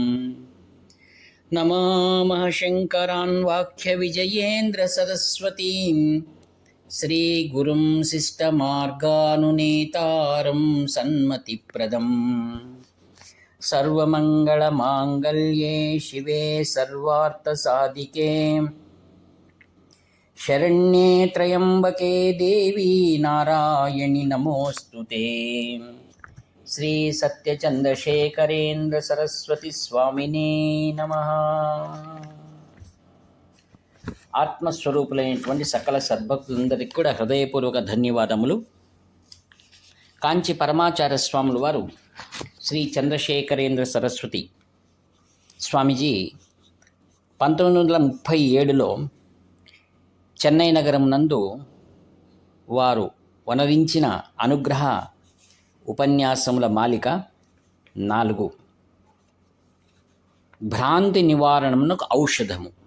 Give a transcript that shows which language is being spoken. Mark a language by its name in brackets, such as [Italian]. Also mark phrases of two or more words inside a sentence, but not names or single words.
[Sanskrit] नमामः शङ्करान् वाक्यविजयेन्द्रसरस्वतीं श्रीगुरुं शिष्टमार्गानुनेतारं सन्मतिप्रदम्। सर्वमङ्गलमाङ्गल्ये शिवे सर्वार्थसाधिके शरण्ये त्र्यम्बके देवी नारायणि नमोऽस्तुते। శ్రీ సత్యచంద్రశేఖరేంద్ర సరస్వతి స్వామినే నమః. [Telugu] ఆత్మస్వరూపులైనటువంటి సకల సద్భక్తులందరికీ కూడా హృదయపూర్వక ధన్యవాదములు. కాంచి పరమాచార్య స్వాముల వారు శ్రీ చంద్రశేఖరేంద్ర సరస్వతి స్వామీజీ 1937లో చెన్నై నగరం నందు వారు వనరించిన అనుగ్రహ ఉపన్యాసముల మాలిక 4 భ్రాంతి నివారణమునకు ఔషధము.